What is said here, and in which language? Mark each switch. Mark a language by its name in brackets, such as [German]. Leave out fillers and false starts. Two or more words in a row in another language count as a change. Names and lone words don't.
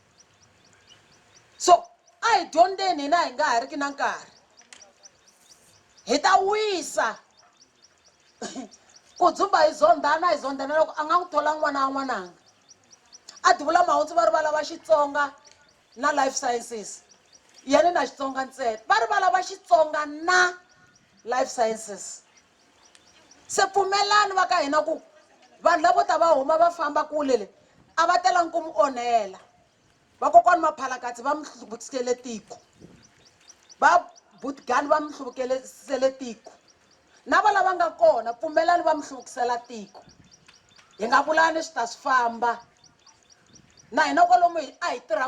[Tsonga] so a hi dyondzeni hina hi nga ha riki na nkarhi hi ta wisa ku dzumba hi zondana loko a nga n'wi thola n'wana wa n'wananga a duvula mahundzu va ri va lava Xitsonga na [English] life sciences [Tsonga] yena na Xitsonga ntsena va ri va lava Xitsonga na [English] life sciences [Tsonga] se pfumelani va ka hina ku vanhu lavo ta va huma va famba kule le a va telangi ku mu onhela vakokwani Maphalakatsi va mi hluvukisele tiko va Bootgani va mi hluvukisele tiko na va lava nga kona pfumelani va mi hluvukisela tiko hi nga vulani swi ta swi famba na hina kwalomu a hi tirha